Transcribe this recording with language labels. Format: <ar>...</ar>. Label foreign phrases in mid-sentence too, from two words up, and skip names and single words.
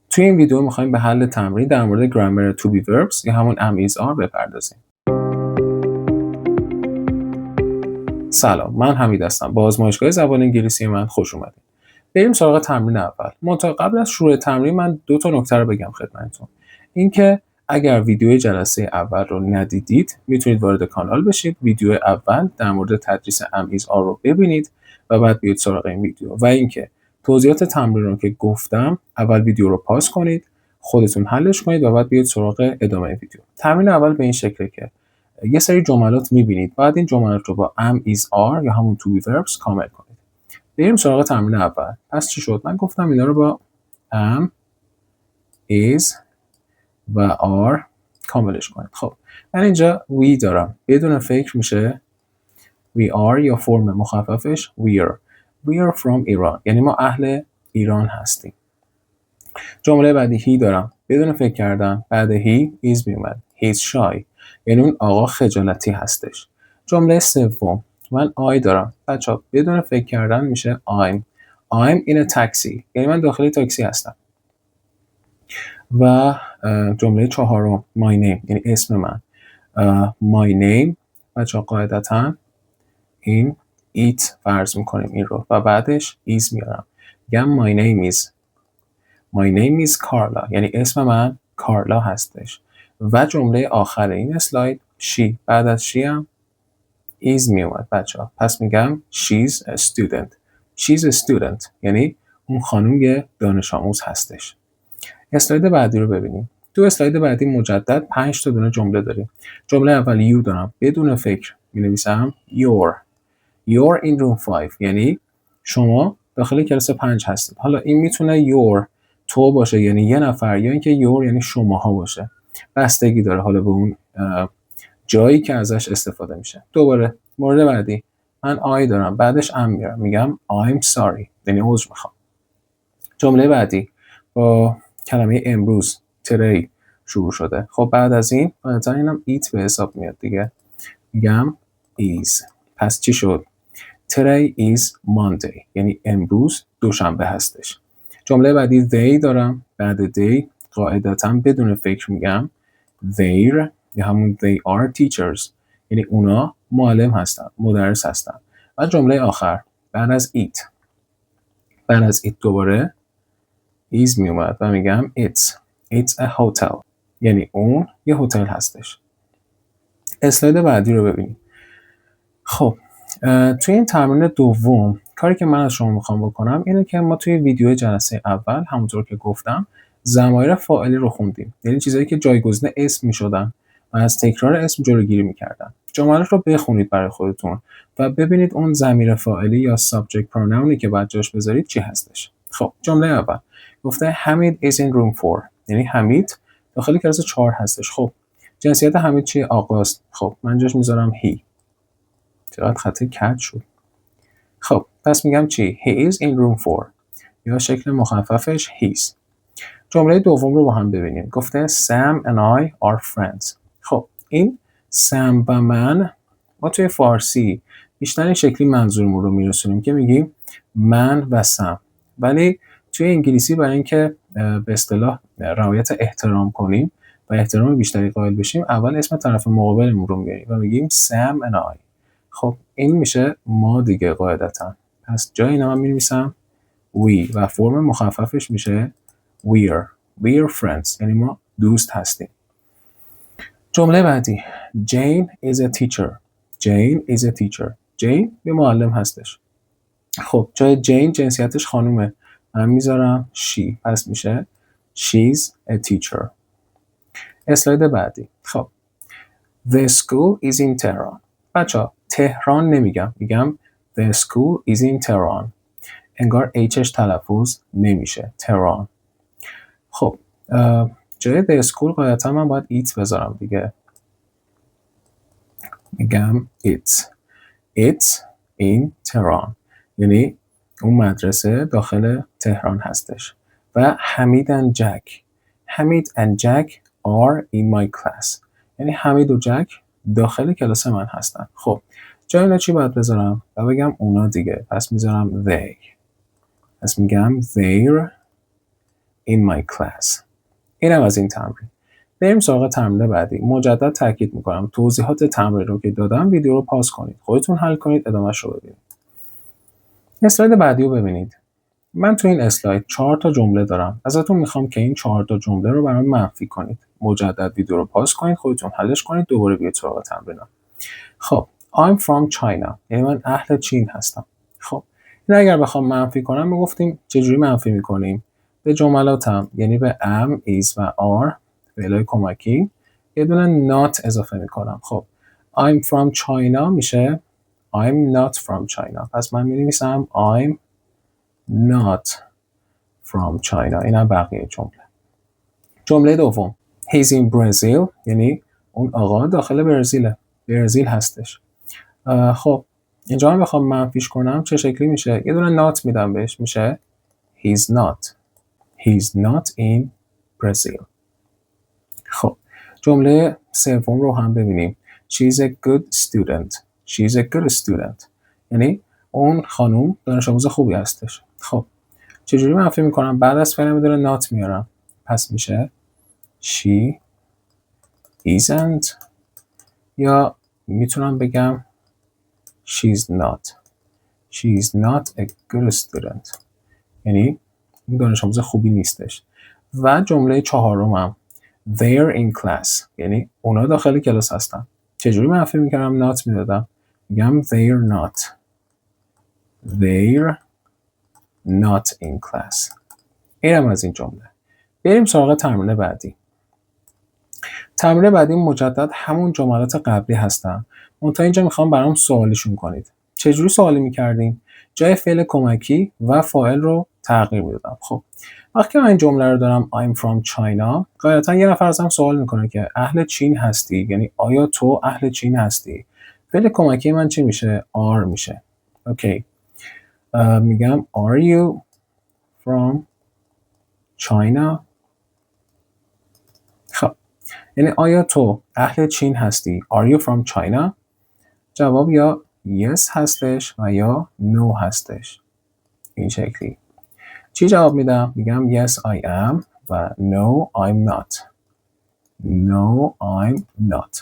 <fa>توی این ویدیو می‌خوایم به حل تمرین در مورد گرامر</fa> <en>to be verbs</en> <fa>یا همون</fa> <en>am is are</en> <fa>بپردازیم. سلام، من حمید هستم. با آزمایشگاه زبان انگلیسی من خوش اومدید. بریم سراغ تمرین اول. منتها قبل از شروع تمرین من 2 تا نکته رو بگم خدمتتون. اینکه اگر ویدیوی جلسه اول رو ندیدید، میتونید وارد کانال بشید، ویدیو اول در مورد تدریس</fa> <en>am is are</en> <fa>رو ببینید و بعد بیاید سراغ این ویدیو. و اینکه توضیحات تمرین رو که گفتم، اول ویدیو رو پاز کنید، خودتون حلش کنید و بعد بیاید سراغ ادامه ویدیو. تمرین اول به این شکله که یه سری جملات می‌بینید، بعد این جملات رو با</fa> <en>am is are</en> <fa>یا همون</fa> <en>to be verbs</en> <fa>کامل کنید. بریم سراغ تمرین اول. پس چی شد؟ من گفتم اینا رو با</fa> <en>am is</en> <fa>و are کاملش کنید. خب من اینجا we دارم، بدون فکر میشه</fa> <en>we are</en> <fa>یا فرم مخففش</fa> <en>we are from Iran،</en> <fa>یعنی ما اهل ایران هستیم. جمله بعدی he دارم، بدون فکر کردن بعد</fa> <en>he is</en> <fa>میومد</fa> <en>he's shy،</en> <fa>یعنی اون آقا خجالتی هستش. جمله سوم من I دارم، بچه‌ها بدون فکر کردن میشه</fa> <en>I'm in a taxi،</en> <fa>یعنی من داخل تاکسی هستم. و جمله چهارم</fa> <en>my name،</en> <fa>یعنی اسم من.</fa> <en>my name</en> <fa>بچه‌ها قاعدتاً این it فرض میکنیم این رو و بعدش is میارم، میگم</fa> <en>my name is Carla،</en> <fa>یعنی اسم من کارلا هستش. و جمله آخر این اسلاید she، بعد از she هم is میومد بچه‌ها، پس میگم</fa> <en>she's a student،</en> <fa>یعنی اون خانم یه دانش آموز هستش. اسلاید بعدی رو ببینیم. تو اسلاید بعدی مجدد 5 تا دونه جمله داریم. جمله اول you دارم، بدون فکر می‌نویسم</fa> <en>you're in room 5،</en> <fa>یعنی شما داخل کلاس 5 هستید. حالا این میتونه your تو باشه، یعنی یه نفر، یا اینکه your یعنی شماها باشه. بستگی داره حالا به اون جایی که ازش استفاده میشه. دوباره مورد بعدی من I دارم، بعدش am میارم، میگم</fa> <en>I'm sorry،</en> <fa>یعنی عذر میخوام. جمله بعدی با کلمه امروز today شروع شده. خب بعد از این مثلا اینم it به حساب میاد دیگه، میگم is. پس چی شد؟</fa> <en>Today is Monday،</en> <fa>یعنی امروز دوشنبه هستش. جمله بعدی they دارم، بعد they قاعدتاً بدون فکر میگم their یا همون</fa> <en>they are teachers،</en> <fa>یعنی اونا معلم هستن، مدرس هستن. و جمله آخر بعد از it دوباره is میومد و میگم</fa> <en>it's a hotel،</en> <fa>یعنی اون یه هتل هستش. اسلاید بعدی رو ببینید. خب توی این تمرین دوم کاری که من از شما میخوام بکنم اینه که ما توی ویدیو جلسه اول همونطور که گفتم ضمایر فاعلی رو خوندیم، یعنی چیزایی که جایگزین اسم میشدن و از تکرار اسم جلوگیری میکردن. جمله رو بخونید برای خودتون و ببینید اون ضمیر فاعلی یا</fa> <en>subject pronoun</en> <fa>ی که باید جاش بذارید چی هستش. خب جمله اول گفته حمید</fa> <en>is in room 4،</en> <fa>یعنی حمید داخل کلاس 4 هستش. خب جنسیت حمید چیه؟ آقاست. خب من جاش میذارم he. چقدر خطی کج شد. خب پس میگم چی؟</fa> <en>He is in room 4</en> <fa>یا شکل مخففش</fa> <en>he's.</en> <fa>جمله دوم رو با هم ببینیم. گفته</fa> <en>Sam and I are friends.</en> <fa>خب این سم و من ما توی فارسی بیشتر این شکلی منظورمون رو میرسونیم که میگیم من و سم، ولی توی انگلیسی برای اینکه به اصطلاح رعایت احترام کنیم و احترام بیشتری قائل بشیم اول اسم طرف مقابلمون رو میاریم و میگیم</fa> <en>Sam and I.</en> <fa>خب این میشه ما دیگه قاعدتا، پس جای اینا من می‌نویسم we و فرم مخففش میشه</fa> <en>we're friends،</en> <fa>یعنی ما دوست هستیم. جمله بعدی</fa> <en>Jane is a teacher.</en> <fa>Jane یه معلم هستش. خب جای جین جنسیتش خانومه، من میذارم she، پس میشه</fa> <en>she's a teacher.</en> <fa>اسلاید بعدی. خب</fa> <en>The school is in Tehran.</en> <fa>بچه‌ها تهران نمیگم، میگم</fa> <en>The school is in Tehran.</en> <fa>انگار Hش تلفظ نمیشه، تهران. خب جای</fa> <en>The school</en> <fa>قاعدتا من باید it بذارم دیگه، میگم</fa> <en>it's in Tehran،</en> <fa>یعنی اون مدرسه داخل تهران هستش.</fa> <en>و حمید and Jack are in my class،</en> <fa>یعنی حمید و جک داخل کلاس من هستن. خب جای اینا چی باید بذارم؟ و بگم اونا دیگه، پس میذارم they، پس میگم</fa> <en>in my class.</en> <fa>اینم از این تمرین. بریم سراغ تمرین بعدی. مجدد تاکید میکنم توضیحات تمرین رو که دادم ویدیو رو پاس کنید. خودتون حل کنید، ادامهش رو ببینید. اسلاید بعدی رو ببینید. من تو این اسلاید 4 تا جمله دارم. ازتون میخوام که این 4 تا جمله رو برام منفی کنید. مجدد ویدیو رو پاس کنید، خودتون حلش کنید، دوباره بیاید سراغ تمرینات.</fa> <en>خب I'm from China،</en> <fa>یعنی من اهل چین هستم. خب این اگر بخوام منفی کنم میگفتیم چجوری منفی میکنیم؟ به جملاتم، یعنی به am، is و are فعلای کمکی یه دونه not اضافه میکنم.</fa> <en>خب I'm from China میشه I'm not from China.</en> <fa>پس من می‌نویسم</fa> <en>I'm not from China.</en> <fa>اینم بقیه جمله. جمله دوم</fa> <en>He's in Brazil،</en> <fa>یعنی اون آقا داخل برزیل هستش. خب اینجا هم بخوام منفیش کنم چه شکلی میشه؟ یه دونه not میدم بهش، میشه</fa> <en>He's not in Brazil.</en> <fa>خب جمله سوم رو هم ببینیم.</fa> <en>She's a good student.</en> <fa>یعنی اون خانوم دانش آموز خوبی هستش. خب چجوری منفی میکنم؟ بعد از فعل میدونه not میارم. پس میشه</fa> <en>she isn't،</en> <fa>یا میتونم بگم</fa> <en>she's not a good student،</en> <fa>یعنی اون دانش آموز خوبی نیستش. و جمله چهارمم</fa> <en>they're in class،</en> <fa>یعنی اونا داخل کلاس هستن. چجوری منفی میکردم؟ not میدادم، میگم</fa> <en>they're not in class.</en> <fa>اینم از این جمله. بریم سراغ تمرین بعدی. تمرین بعدی مجدد همون جملات قبلی هستن. منتها اینجا میخوام برام سوالیشون کنید. چجوری سوالی میکردیم؟ جای فعل کمکی و فاعل رو تغییر میدادم. خب وقتی من این جمله رو دارم</fa> <en>I'm from China،</en> <fa>غالبا یه نفر ازم سوال میکنه که اهل چین هستی؟ یعنی آیا تو اهل چین هستی؟ فعل کمکی من چی میشه؟ are میشه. اوکی.</fa> <en>میگم are you from China؟</en> <fa>خب یعنی آیا تو اهل چین هستی؟</fa> <en>Are you from China؟</en> <fa>جواب یا yes هستش و یا no هستش. این شکلی. چی جواب میدم؟ میگم</fa> <en>yes I am</en> <fa>و</fa> <en>no I'm not.</en>